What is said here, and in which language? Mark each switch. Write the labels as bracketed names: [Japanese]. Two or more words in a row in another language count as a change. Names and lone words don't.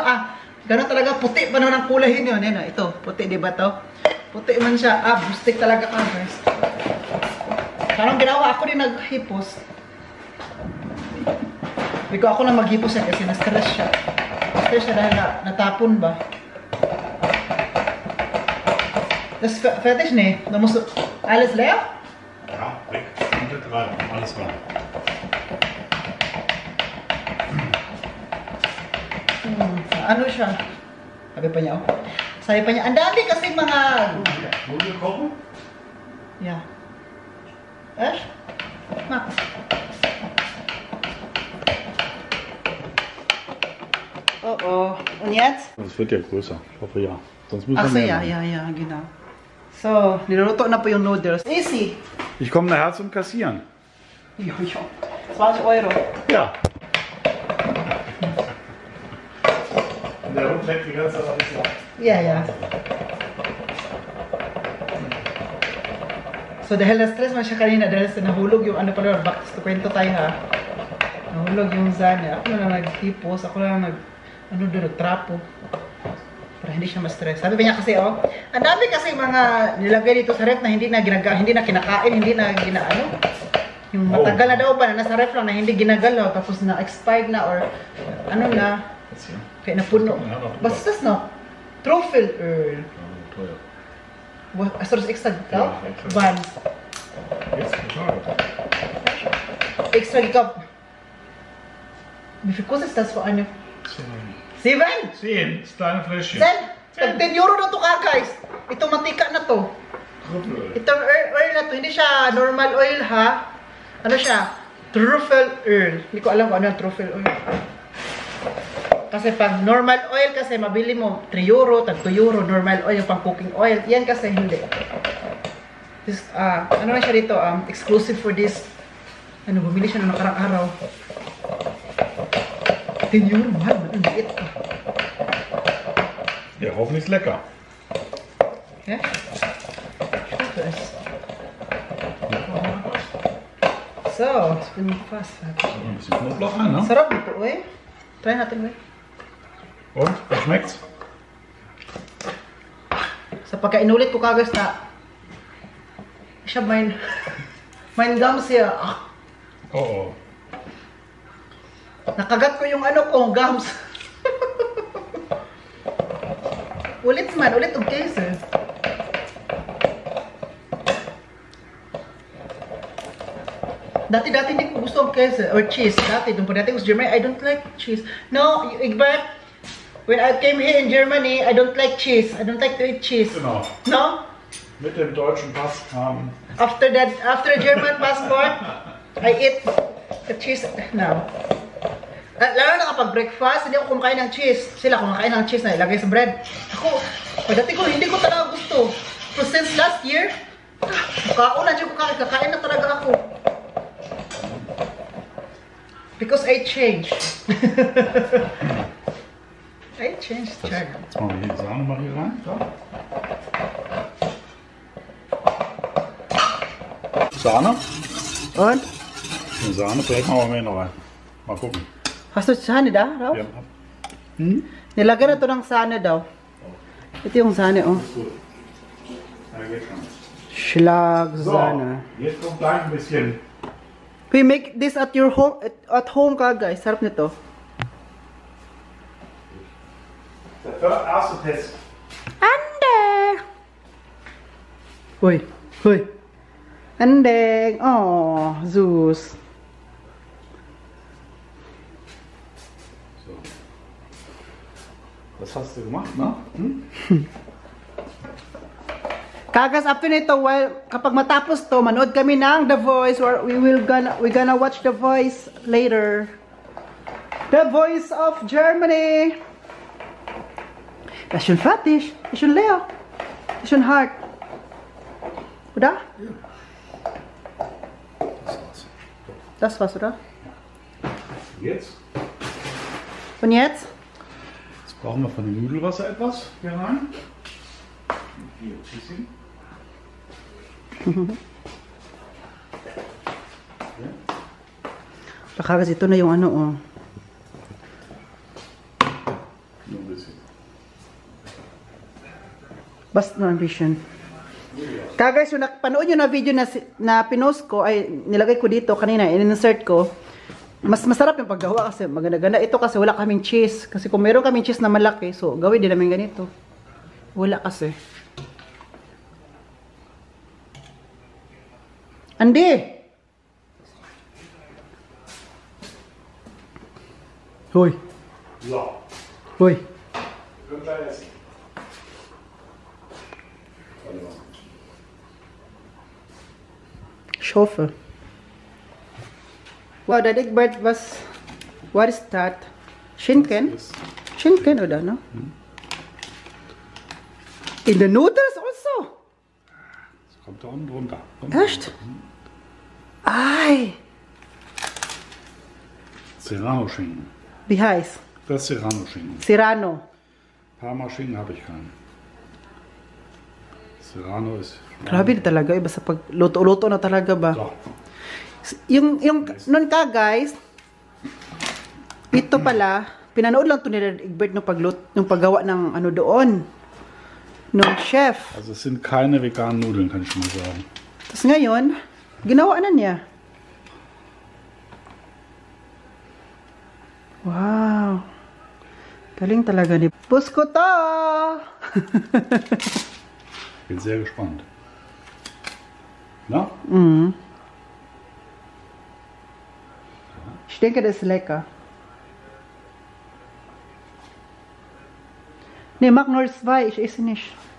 [Filipino] Gano'n talaga, puti pa naman ang kulay yun. Yan, ito, puti, di ba to? Puti man siya. Boostik talaga ka, guys. Parang ginawa, ako din naghipos. Hindi ko ako na maghipos yan kasi na-stress siya. Na-stress siya dahil natapon ba? [German] Das ist fertig, ne? Da musst du alles leer? Ja, weg. Komplett rein. Alles rein. [Filipino] Ano siya? Sabi pa niya, oh. Sabi pa niya, ang dami kasi mga... [German] Nudel kochen? Ja. Echt? Mach. Oh. Und jetzt? Das wird ja größer. Ich hoffe ja. Sonst müssen Ach so, wir mehr ja, machen. genau. [Filipino] So, niluluto na po yung noodles. Easy. [German] Ich komme nachher zum Kassieren. Jo. 20 Euro. Ja. Der Hund leckt die ganze Zeit alles ab. Ja. [Filipino] So, dahil na-stress man siya kanina, dahil sa nahulog yung ano pala, [English] back to [Filipino] kwento tayo ha. Nahulog yung zane. Ako na lang nag-hipos, ako na lang nag-trapo. Para hindi siya ma-stress. Sabi pa niya kasi, oh, ang dami kasi mga nilagay dito sa ref na hindi na kinakain, hindi na ginaano. Yung matagal na daw ba na nasa ref lang na hindi ginagalaw, tapos na expired na or ano na. Kaya napuno. Basta no? Truffle Earl. [German] Hast du das extra gekauft? Wann? Extra gekauft. Wie viel kostet das für eine? 7? 10, das kleine Fläschchen. [Filipino] 10 euro na to ka guys. Ito mantika na to. Itong oil na to, hindi siya [English] normal oil [Filipino] ha. Ano siya? [English] Truffle oil. [Filipino] Hindi ko alam kung ano yung [English] truffle oil. [Filipino] Kasi pag [English] normal oil [Filipino] kasi mabili mo 3 euro, tag 2 euro, [English] normal oil [Filipino] yung pang [English] cooking oil. [Filipino] Yan kasi hindi. This, ano na siya dito, [English] exclusive for this. [Filipino] Ano, bumili siya ng nakarang araw. 10 euro, mahal. Ang liit. [German] Ja, hoffentlich lecker. Okay? So, ich bin fast fertig. Ein bisschen Knoblauch rein, ne? [Filipino] Sarap dito, uy. Try natin, uy. [German] Und? Was schmeckt's? [Filipino] Sa pagkainulit ko kagas na siya mein gums siya. Oh. Nakagat ko yung ano ko, gums. Ulit og case. Dati hindi ko gusto ang case or cheese. Dati ko sa [English] Germany, I don't like cheese. No, Egbert, when I came here in Germany, I don't like cheese. I don't like to eat cheese. [German] Genau. No? Mit dem deutschen Pass kam. [English] After German passport, I eat the cheese now. [Filipino] Lalo na kapag breakfast, hindi ako kumakain ng cheese. Sila kumakain ng cheese na ilagay sa bread. Ako, pagdating ko, hindi ko talaga gusto. [English] So since last year, [Filipino] kauna dyan ko kakain na talaga ako. [English] Because I changed. I changed, China. [German] Jetzt machen wir die Sahne mal hier rein. So. Sahne? Und? Die Sahne, vielleicht machen wir mehr noch rein. Mal gucken. Hast du Sahne da, Rauf? Ja. [Filipino] Nilagyan na to ng sahne daw. Ito yung sahne, oh. [German] Gut. Ja, geht schon. Schlagsahne. So, jetzt kommt gleich ein bisschen. [English] We make this at your home, at home [Filipino] ka, guys. Sarap nito. [German] Der erste Test. [Filipino] Ande! Hoy, hoy. Andeng. Oh, Zeus. [German] So. Was hast du gemacht, ne? [Filipino] Kagas, after nito, kapag matapos to, manood kami ng The Voice, [English] or we're gonna watch The Voice later. The Voice of Germany. [German] Das ist schon fertig. Ist schon leer. Ist schon hart. Oder? Ja. Das war's, oder? Jetzt? Und jetzt? Jetzt brauchen wir von dem Nudelwasser etwas hier rein. Hier, bisschen. [Filipino] Kagas, ito na yung ano, oh. [German] Nur ein bisschen. [Filipino] Basta no ambition. Kagas, yung panood nyo na video na pinost ko, ay nilagay ko dito kanina, in-insert ko. Mas masarap yung paggawa kasi maganda-ganda. Ito kasi wala kaming cheese. Kasi kung meron kaming cheese na malaki, so gawin din namin ganito. Wala kasi. Andi! Hoy! So, Hoy! [German] können wir essen. Warte mal. Ich hoffe. Wow, der Dickbird was... [English] What is that? [German] Schinken? Das ist- Schinken oder [English] no? In the noodles also? [German] Das kommt da unten drunter. Echt? Ei! Serrano-Schinken. Wie heißt? Das ist Serrano-Schinken. Serrano. Parma-Schinken habe ich keinen. Serrano ist... [Filipino] Grabe na talaga. Iba sa pagluto-luto na talaga ba? So. Yung nun ka guys, ito pala, pinanood lang to ni Egbert nung paggawa ng ano doon. Nung chef. [German] Also es sind keine veganen Nudeln, kann ich schon mal sagen. [Filipino] Tapos ngayon, ginawa na niya. Wow. Galing talaga ni Boss ko to! [German] Bin sehr gespannt. Na? Mhm. Ich denke, das ist lecker. Nee, mach nur zwei, ich esse nicht.